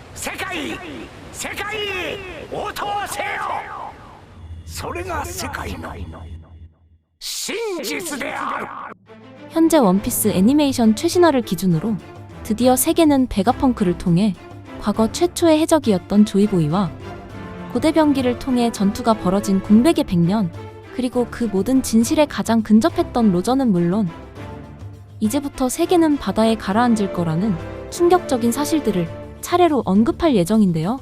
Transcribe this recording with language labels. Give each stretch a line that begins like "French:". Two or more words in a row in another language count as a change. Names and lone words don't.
Japanese: 世界！世界！落とせよ! それが世界の真実である!
Korean: 현재 원피스 애니메이션 최신화를 기준으로 드디어 세계는 베가펑크를 통해 과거 최초의 해적이었던 조이보이와 고대병기를 통해 전투가 벌어진 공백의 100년, 그리고 그 모든 진실에 가장 근접했던 로저는 물론 이제부터 세계는 바다에 가라앉을 거라는 충격적인 사실들을 차례로 언급할 예정인데요.